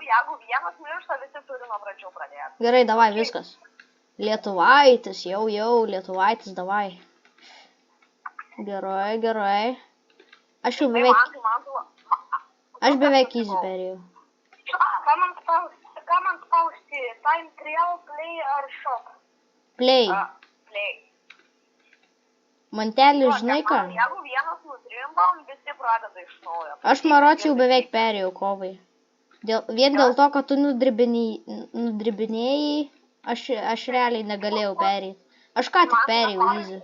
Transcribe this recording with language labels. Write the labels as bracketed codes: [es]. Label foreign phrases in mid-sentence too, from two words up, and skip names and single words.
[lt] Jeigu vienas miršta, visi turi nuo pradžių pradėti. Gerai, davai, viskas. Lietuvaitis, jau, Lietuvaitis, davai. Gerai. Aš beveik easy perėjau. Ką man spausti? [en] Time trial, play ar shop? Play. [lt] Mantelį, žinai ką? Jeigu vienas nutrimbam, visi pradeda iš naujo. Aš maročiau beveik perėjau, Kovai. Vien dėl to, kad tu nudribinėjai, aš realiai negalėjau perėti. Aš ką tik perėjau easy.